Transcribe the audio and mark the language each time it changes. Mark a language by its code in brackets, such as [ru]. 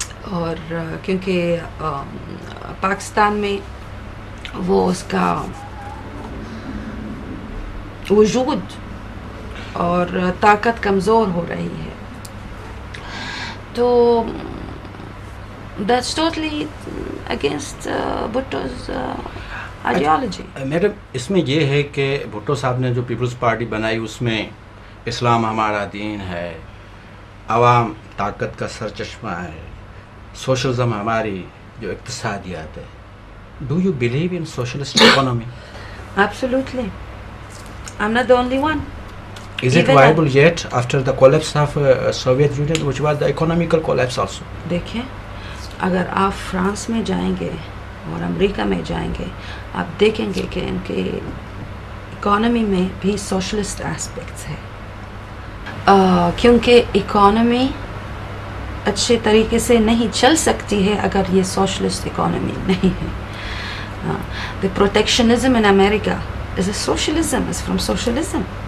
[ur] اور کیونکہ پاکستان میں وہ اس کا وجود اور طاقت کمزور ہو رہی ہے. [en] تو that's totally against Bhutto's ideology. [ur] Madam اس میں یہ ہے کہ بھٹو صاحب نے جو پیپلز پارٹی بنائی اس میں اسلام ہمارا دین ہے، عوام طاقت کا سرچشمہ ہے، سوشلزم ہماری جو اقتصادیات ہے. [en] Do you believe in socialist economy? Absolutely. I'm not the only one. Is it viable yet after the collapse of Soviet Union, which was the economical collapse also? [ur] دیکھیں، اگر آپ فرانس میں جائیں گے اور امریکہ میں جائیں گے آپ دیکھیں گے کہ ان کے اکانومی میں بھی سوشلسٹ اسپیکٹس ہے. کیونکہ اکانومی اچھے طریقے سے نہیں چل سکتی ہے اگر یہ سوشلسٹ اکانومی نہیں ہے. [en] The protectionism in America is a socialism, is from socialism.